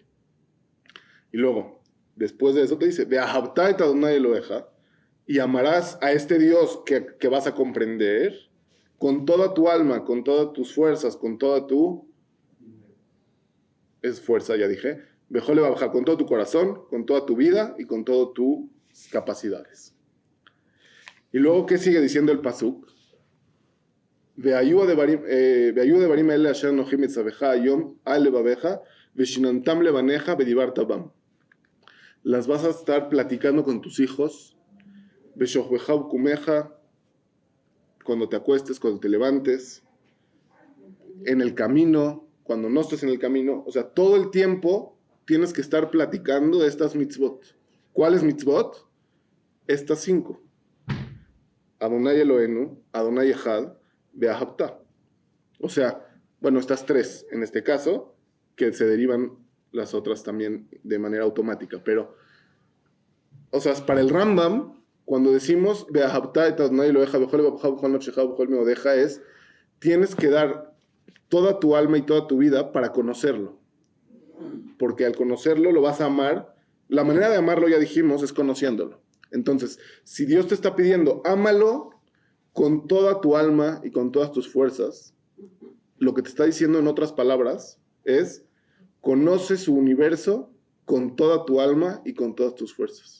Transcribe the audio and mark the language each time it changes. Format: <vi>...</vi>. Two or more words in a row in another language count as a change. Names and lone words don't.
<es>Y luego, después de eso te dice,</es> <he>ואהבת את ה' אלהיך,</he> <es>y amarás a este Dios que vas a comprender con toda tu alma, con todas tus fuerzas, con toda tu... Es fuerza, ya dije.</es> <he>בכל לבבך,</he> <es>con todo tu corazón, con toda tu vida y con todas tus capacidades. Y luego, ¿qué sigue diciendo el Pasuk?</es> <he>והיו הדברים האלה אשר אנכי מצוך היום על לבבך ושננתם לבניך ודברת בם.</he> <es>Las vas a estar platicando con tus hijos,</es> <he>ובשכבך ובקומך,</he> <es>cuando te acuestes, cuando te levantes, en el camino, cuando no estés en el camino. O sea, todo el tiempo tienes que estar platicando de estas mitzvot. ¿Cuáles mitzvot? Estas 5.</es> <he>ה' אלהינו, ה' אחד, ואהבת.</he> <es>O sea, bueno, estas 3 en este caso, que se derivan las otras también de manera automática. Pero, o sea, para el Rambam, cuando decimos</es> <he>ואהבת את ה' אלהיך, בכל לבבך ובכל נפשך ובכל מאדך,</he> <es>tienes que dar toda tu alma y toda tu vida para conocerlo. Porque al conocerlo lo vas a amar. La manera de amarlo, ya dijimos, es conociéndolo. Entonces, si Dios te está pidiendo, ámalo con toda tu alma y con todas tus fuerzas, lo que te está diciendo en otras palabras es, conoce su universo con toda tu alma y con todas tus fuerzas.</es>